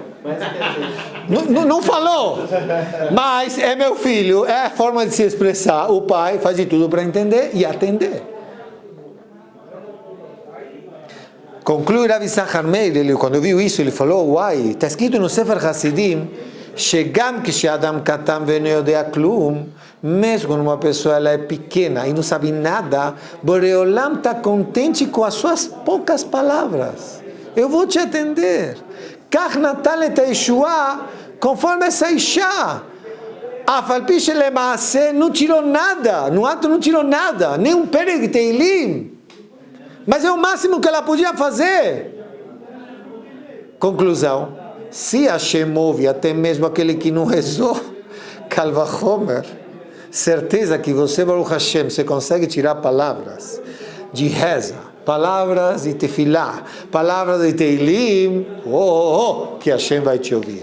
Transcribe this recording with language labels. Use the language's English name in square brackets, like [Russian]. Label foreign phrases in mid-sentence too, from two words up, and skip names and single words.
[Portuguese] Não falou, mas é meu filho, é a forma de se expressar. O pai faz de tudo para entender e atender. Conclui Rav Yisachar Meir, ele, quando viu isso, ele falou: uai, está escrito no Sefer Hasidim, [Hebrew] שגם כשאדם קטן ואינו יודע כלום, [Portuguese] mesmo quando uma pessoa ela é pequena e não sabe nada, Boreolam está contente com as suas poucas palavras. Eu vou te atender. [Hebrew] כך נתן את ישועה, [Portuguese] conforme essa Isha. [Hebrew] אף על פי שלמעשה [Portuguese] não tirou nada, no ato não tirou nada, nem um perek de Teilim. Mas é o máximo que ela podia fazer. Conclusão: se Hashem ouve até mesmo aquele que não rezou, [Hebrew] קל וחומר, [Portuguese] certeza que você, [Hebrew] ברוך השם, [Portuguese] você consegue tirar palavras de reza, palavras de tefilá, palavras de Teilim, que Hashem vai te ouvir.